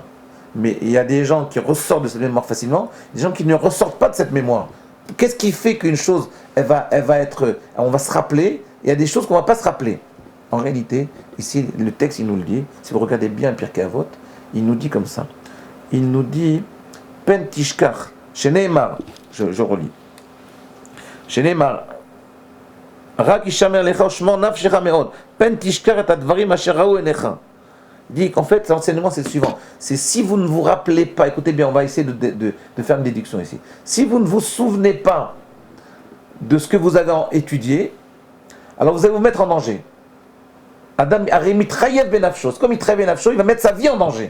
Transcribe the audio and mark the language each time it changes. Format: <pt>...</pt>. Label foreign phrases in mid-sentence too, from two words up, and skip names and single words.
<fr>Mais il y a des gens qui ressortent de cette mémoire facilement, des gens qui ne ressortent pas de cette mémoire. Qu'est-ce qui fait qu'une chose, on va se rappeler, et il y a des choses qu'on ne va pas se rappeler. En réalité, ici, le texte, il nous le dit, si vous regardez bien Pirkei Avot, il nous dit comme ça. Il nous dit,</fr> <he>פן תשכח, שנאמר,</he> <fr>je relis.</fr> <he>שנאמר, רק השמר לך ושמור נפשך מאד, פן תשכח את הדברים אשר ראו עיניך.</he> <fr>Il dit qu'en fait, l'enseignement, c'est le suivant. C'est si vous ne vous rappelez pas, écoutez bien, on va essayer de faire une déduction ici. Si vous ne vous souvenez pas de ce que vous avez étudié, alors vous allez vous mettre en danger.</fr> <he>אדם המתחייב בנפשו.</he> <fr>C'est comme</fr> <he>מתחייב בנפשו,</he> <fr>il va mettre sa vie en danger.</fr>